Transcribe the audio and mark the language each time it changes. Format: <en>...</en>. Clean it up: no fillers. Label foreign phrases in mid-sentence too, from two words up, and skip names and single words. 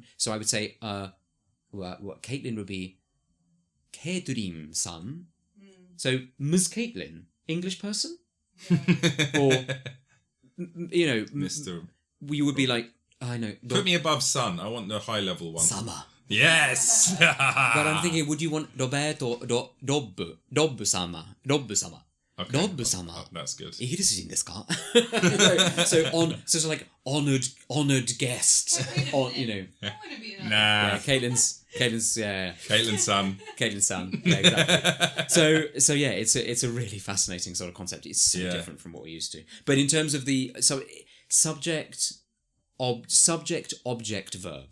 <en>So I would say, what Caitlin would be Caitlin-san. So, Ms. Caitlin, English person? Or, Mr. You would be like, I know. Put me above Sun. I want the high level one. Sama. Yes! But I'm thinking, would you want Roberto Dobbu-sama? Dobbu-sama. Okay. Dobbu-sama. Oh, that's good.</en> <ja>イギリス人ですか?</ja> <en>so like honored guest. On, I want to be an Nah. Caitlin's Caitlin-san. Caitlin's-san. Yeah, exactly. So yeah, it's a really fascinating sort of concept. It's so different from what we're used to. But in terms of the subject, object, verb.</en>